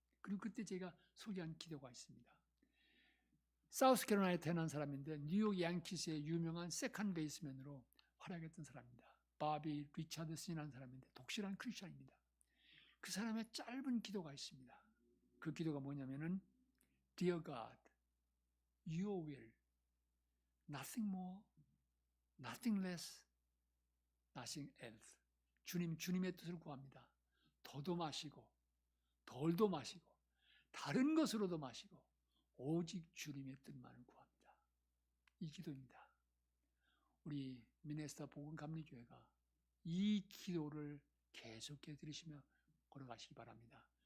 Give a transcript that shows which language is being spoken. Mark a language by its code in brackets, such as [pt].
[ko] 그리고 그때 제가 소개한 기도가 있습니다. 사우스캐롤라이나에 태어난 사람인데 뉴욕 양키스의 유명한 세컨 베이스맨으로 활약했던 사람입니다. 바비 리차드슨이라는 사람인데 독실한 크리스천입니다. 그 사람의 짧은 기도가 있습니다. 그 기도가 뭐냐면은 [en] Dear God, Your will, nothing more, nothing less, nothing else. [ko] 주님의 뜻을 구합니다. 더도 마시고 덜도 마시고 다른 것으로도 마시고 오직 주님의 뜻만을 구합니다. 이 기도입니다. 우리 미네소타 복음감리교회가 이 기도를 계속해 들으시며 걸어가시기 바랍니다.